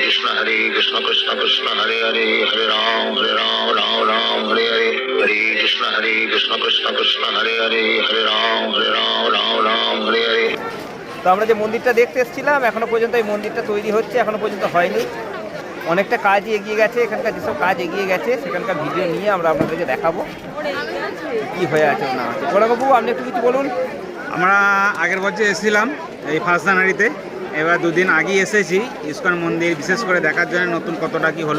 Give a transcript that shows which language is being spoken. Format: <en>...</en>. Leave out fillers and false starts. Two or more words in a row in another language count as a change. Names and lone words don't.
<sa>हरे कृष्ण कृष्ण कृष्ण हरे हरे हरे राम राम राम हरे हरे हरे कृष्ण कृष्ण कृष्ण हरे हरे हरे राम राम हरे हरे।</sa> <bn>তো আমরা যে মন্দিরটা দেখতে এসেছিলাম এখনো পর্যন্ত এই মন্দিরটা তৈরি হচ্ছে, এখনো পর্যন্ত হয়নি। অনেকটা কাজই এগিয়ে গেছে, এখানকার যেসব কাজ এগিয়ে গেছে সেখানকার ভিডিও নিয়ে আমরা আপনাদেরকে দেখাবো কি হয়ে আছে না আছে। বড়বাবু আপনি একটু কিছু বলুন। আমরা আগের বছর এসেছিলাম এই 1 জানুয়ারিতে, এবার দুদিন আগেই এসেছি ইস্কন মন্দির বিশেষ করে দেখার জন্য নতুন কতটা কি হলো।</bn>